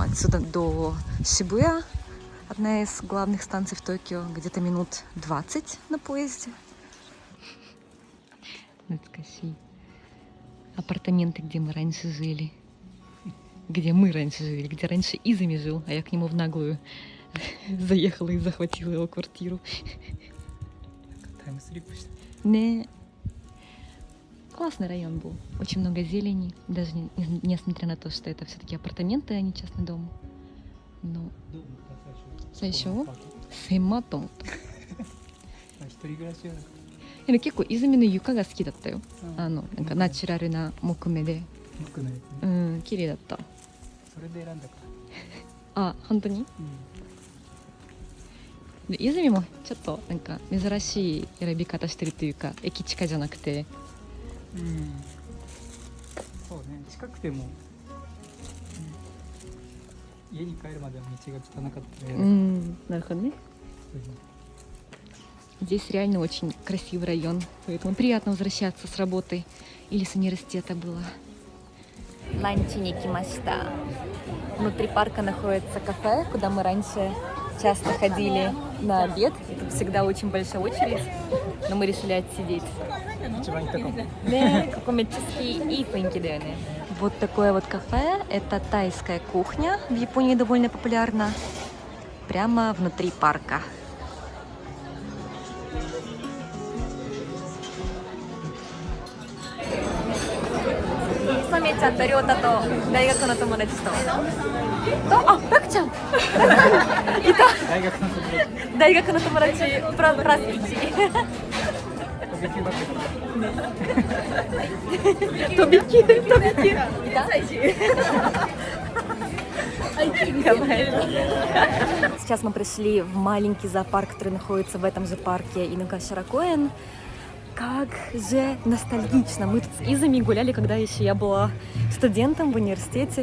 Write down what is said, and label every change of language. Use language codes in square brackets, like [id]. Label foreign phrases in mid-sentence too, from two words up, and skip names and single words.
[ru] Отсюда до Шибуя, одна из главных станций в Токио, где-то минут 20 на поезде. Апартаменты, где мы раньше жили. где мы раньше жили, где раньше Изами жил, а я к нему в наглую заехала и захватила его квартиру. [ja] タイムスリップして [ru] Не. Классный район был. Очень много зелени, даже несмотря на то, что это все-таки апартаменты, а не частный дом. Но [ja] どう思った最初このパーク狭っと思った。まあ一人暮らしはでも結構泉の床が好きだったよ。うんなんかナチュラルな木目で、僕のやつうねん、綺麗だった。それで選んだかあ、本当に？らで泉もちょっとなんか珍しい選び方してるというか、駅近じゃなくて、うんそうね近くても家に帰るまでの道が汚かったら嫌だからなるほどね。 [ru] Здесь реально очень красивый район, поэтому приятно возвращаться с работы или с университета было. [ja] ランチに来ました. [ru] Внутри парка находится кафе, куда мы раньше часто ходили на обед. И тут всегда очень большая очередь, но мы решили отсидеть. [ja] 一番行ったかも [ru] Да, коммерческий и фэнки, да. Вот такое вот кафе. Это тайская кухня. В Японии довольно популярна. Прямо внутри парка. [ja] サメちゃんとりょうたと大学の友達とあ、ラクちゃんい大学の友達た大学の友達プラス1 飛び級だったから飛び級いた [ru] Сейчас мы пришли в маленький зоопарк, который находится в этом же парке Инугашира-Коэн. Как же ностальгично. Мы тут с Изами гуляли, когда еще я была студентом в университете.